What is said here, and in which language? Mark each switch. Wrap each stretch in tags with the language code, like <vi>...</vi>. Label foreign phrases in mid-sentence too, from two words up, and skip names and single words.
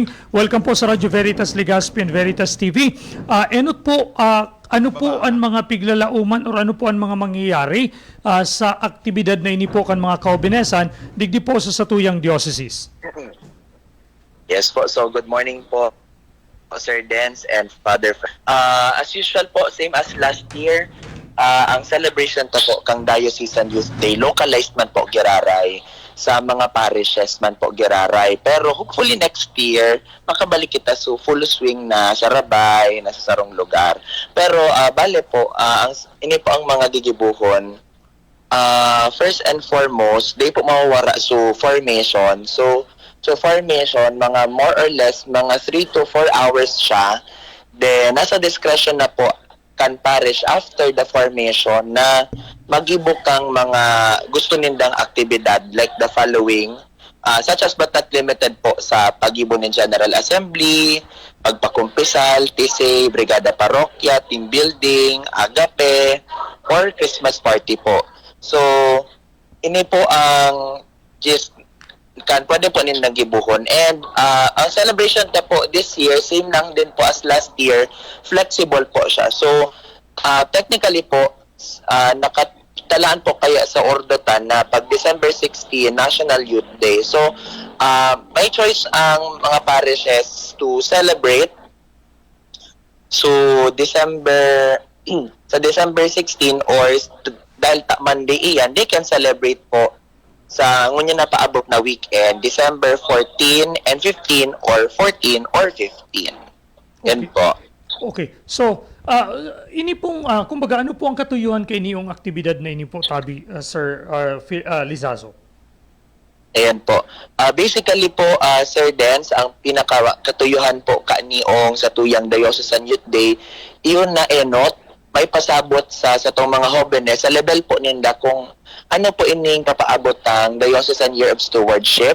<bik>Welcome po sa Radyo Veritas Legazpi and Veritas TV. Ano po ang mga piglalauman o ano po ang mga mangyayari sa aktibidad na ini po kan mga kaubinesan digdi po sa satuyang diocese?</bik> <en>Yes po. So good morning po, Sir Dens and Father. As usual po, same as last year,</en> <bik>ang celebration to po kang Diocesan Youth Day, localized man po giraray sa mga parishes man po giraray.</bik> <en>Pero hopefully next year,</en> <bik>makabalik kita sa full swing na sa Rabay, na sa sarong lugar. Pero bale po, ini po ang mga gigibuhon.</bik> <en>First and foremost,</en> <bik>they po mawawara so formation. So formation, mga</bik> <en>more or less,</en> <bik>mga</bik> <en>3 to 4 hours</en> <bik>siya. Then, nasa discretion na po kan parish</bik> <en>after the formation</en> <bik>na magibok kang mga gusto nindang aktibidad</bik> <en>like the following, such as but not limited</en> <bik>po sa pagibo ng General Assembly, pagpakumpisal, TC, Brigada Parokya,</bik> <en>team building,</en> <bik>agape, or</bik> <en>Christmas party</en> <bik>po. So, ini po ang gist kan pwede po nilang gibuhon. And ang celebration na po</bik> <en>this year,</en> <bik>same lang din po</bik> <en>as last year,</en> <bik>flexible po siya. So, technically po, nakatalaan po kaya sa ordotan na pag December 16, National Youth Day. So, may choice ang mga parishes</bik> <en>to celebrate.</en> <bik>So, sa December 16 or dahil Monday iyan,</bik> <en>they can celebrate</en> <bik>po sa ngunya na paabot na</bik> <en>weekend, December 14 and 15 or 14 or 15.</en> <bik>Yan po. Okay. So, ini pong, kumbaga, ano po ang katuyuhan kay iniyong aktibidad na ini po, Tabi, Sir Lizazo? Ayan po. Basically po, Sir Dens, ang pinaka-katuyuhan po kaniong sa tuyang Diocesan Youth Day, iyon na enot, may pasabot sa itong mga jóvenes sa level po ninda kung ano po ining kapaabot ang Diocesan Year of Stewardship.</bik>